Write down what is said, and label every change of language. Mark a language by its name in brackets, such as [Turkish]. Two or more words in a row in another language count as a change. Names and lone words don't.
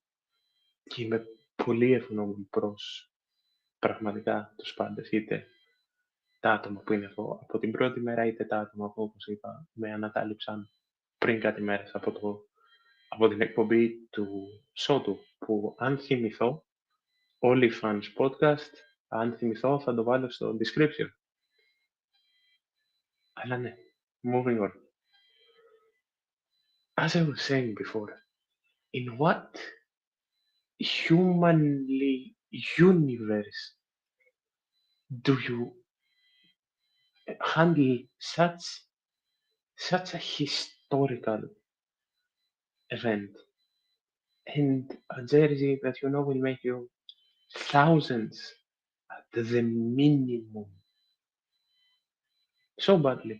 [Greek] Και είμαι πολύ ευγνώμων προς πραγματικά τους πάντες, είτε τα άτομα που είναι εδώ από την πρώτη μέρα, είτε τα άτομα που, όπως είπα, με ανακάλυψαν πριν κάτι μέρες από την εκπομπή του Σότου, που αν θυμηθώ, Fans Podcast, αν θυμηθώ θα το βάλω στο description. Αλλά ναι, [English] moving on. As I was saying before, in what humanly universe do you handle such a historical event and a jersey that you know will make you thousands at the minimum so badly?